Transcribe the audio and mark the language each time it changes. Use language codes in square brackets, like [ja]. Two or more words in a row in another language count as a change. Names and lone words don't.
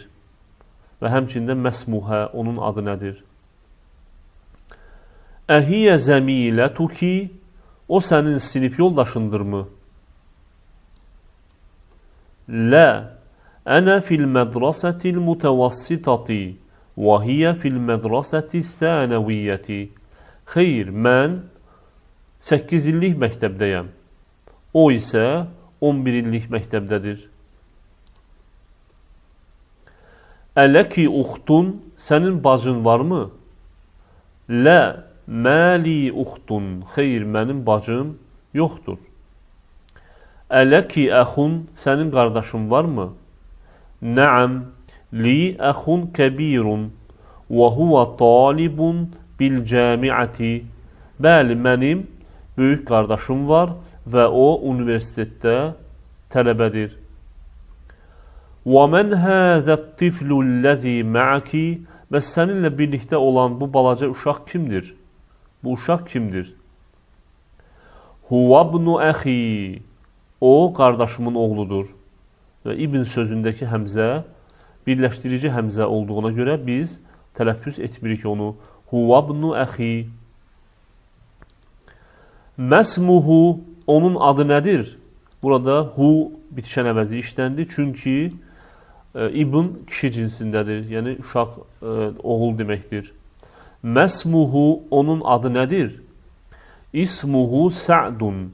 [az] Və həmçində məsmuhə, onun adı nədir? [ar] أهي زميلتك. [az] O sənin sinif yoldaşındırmı? [ar] لا أنا في المدرسة المتوسطة. وَهِيَ فِي الْمَدْرَسَةِ الثَّانَوِيَّةِ [az] Xeyr, mən 8 illik məktəbdəyəm. O isə 11 illik məktəbdədir. [ar] ألكِ أخت, [az] sənin bacın varmı? [ar] لا، ما لي أخت, [az] xeyr, mənim bacım yoxdur. [ar] ألكِ أخ, [az] sənin qardaşın varmı? [ar] نعم، لي أخ كبير، وهو طالب بالجامعة. [az] Bəli, mənim böyük qardaşım var və o universitetdə tələbədir. [ar] وَمَنْ هَذَا الطِّفْلُ الَّذِي مَعَكِ [az] Və səninlə birlikdə olan bu balaca uşaq kimdir? Bu uşaq kimdir? [ar] هُوَ ابْنُ أَخِي [az] O, qardaşımın oğludur. Və İbn sözündəki həmzə birləşdirici həmzə olduğuna görə biz tələffüz etmirik onu. [ar] هُوَ ابْنُ أَخِي ما اسمه, [az] onun adı nədir? Burada hu bitişən əvəzi işləndi. Çünki İbn kişi cinsindədir. Yəni uşaq, oğul deməkdir. Məsmuhu, onun adı nədir? İsmuhu Sa'dun.